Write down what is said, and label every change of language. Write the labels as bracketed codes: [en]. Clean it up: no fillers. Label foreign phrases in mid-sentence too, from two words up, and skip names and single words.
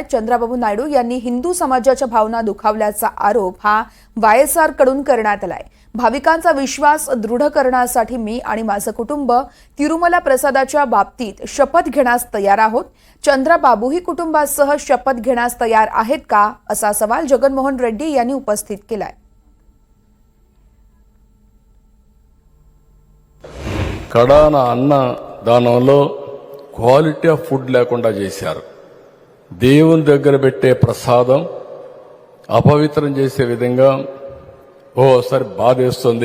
[mr] चंद्रबाबू नायडू यांनी हिंदू समाजाच्या भावना दुखावल्याचा आरोप हा वायएसआर कडून करण्यात आलाय। भाविकांचा विश्वास दृढ करण्यासाठी मी आणि माझे कुटुंब तिरुमला प्रसादाच्या बाबतीत शपथ घेण्यास तयार आहोत। चंद्रबाबूही कुटुंबासह शपथ घेण्यास तयार आहेत का, असा सवाल जगनमोहन रेड्डी यांनी उपस्थित केलाय। [te] కడాన అన్న దానంలో [en] quality of food [te] లేకుండా చేశారు। దేవుని దగ్గర పెట్టే ప్రసాదం అపవిత్రం చేసే విధంగా ఓసారి బాధేస్తుంది।